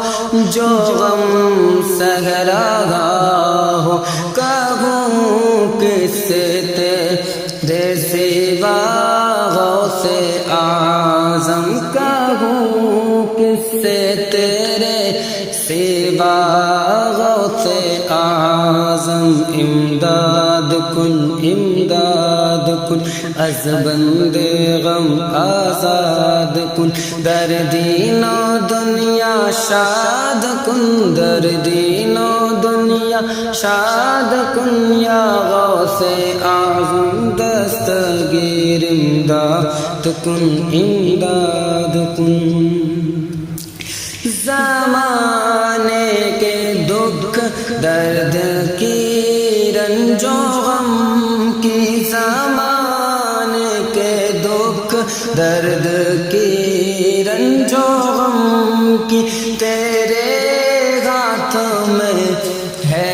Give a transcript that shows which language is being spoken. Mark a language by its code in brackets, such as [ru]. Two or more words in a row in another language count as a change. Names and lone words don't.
[ur] جو غم سہ رہا ہو، کہوں کس سے تیرے سوا غوث اعظم، کہوں کس سے تیرے سوا غوث اعظم، [fa] امداد کن امداد کن از بند غم آزاد کن، در دین و دنیا شاد کن، در دین و دنیا شاد کن، یا غوث اعظم دستگیر امداد کن امداد کن۔ [ur] زمانے کے دکھ درد کی رنج و غم کی، زمانے کے دکھ درد کی رنج و غم کی، تیرے ہاتھ میں ہے